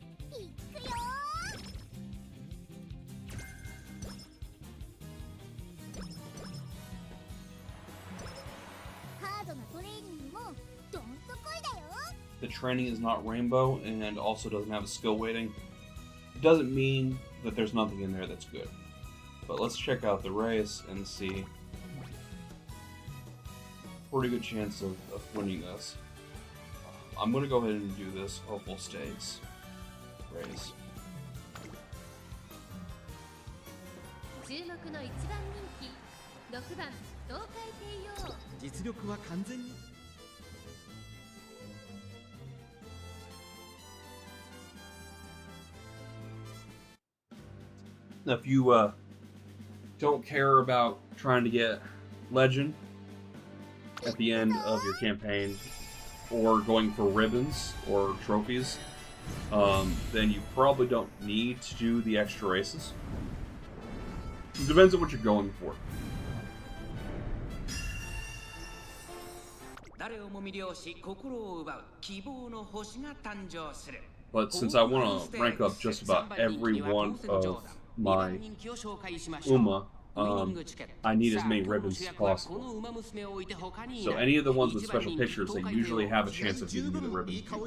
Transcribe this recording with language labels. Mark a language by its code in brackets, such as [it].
[ja] いくよー。ハードなトレーニングもどんとこいだよ。 [en] The training is not rainbow and also doesn't have a skill weighting. Doesn't mean that there's nothing in there that's good. But let's check out the race and see. Pretty good chance of winning this. I'm going to go ahead and do this hopeful stakes race. [ja] 注目の一番人気6番東海帝王。実力は完全に [en] Now, if you don't care about trying to get legend at the end of your campaign or going for ribbons or trophies, then you probably don't need to do the extra races. It depends on what you're going for. [ja] 誰をも魅了し心を奪う希望の星が誕生する。 [en] But since I want to rank up just about every one of my Uma, I need as many ribbons as possible. So any of the ones with special pictures, they usually have a chance of giving me the ribbons.